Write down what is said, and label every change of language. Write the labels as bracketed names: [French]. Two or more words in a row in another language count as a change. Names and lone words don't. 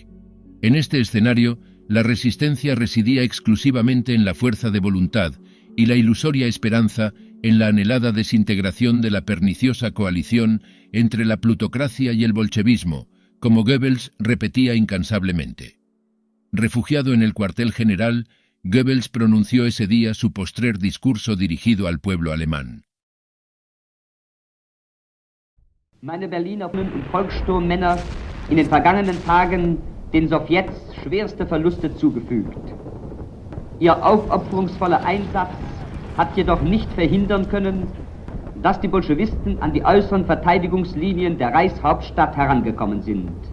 [Spanish] En este escenario, la resistencia residía exclusivamente en la fuerza de voluntad y la ilusoria esperanza en la anhelada desintegración de la perniciosa coalición entre la plutocracia y el bolchevismo, como Goebbels repetía incansablemente. Refugiado en el cuartel general, Goebbels pronunció ese día su postrer discurso dirigido al pueblo alemán. [German] Meine Berliner und Volkssturmmänner in den vergangenen Tagen den Sowjets schwerste Verluste zugefügt. Ihr aufopferungsvoller Einsatz hat jedoch nicht verhindern können, dass die Bolschewisten an die äußeren Verteidigungslinien der Reichshauptstadt herangekommen sind.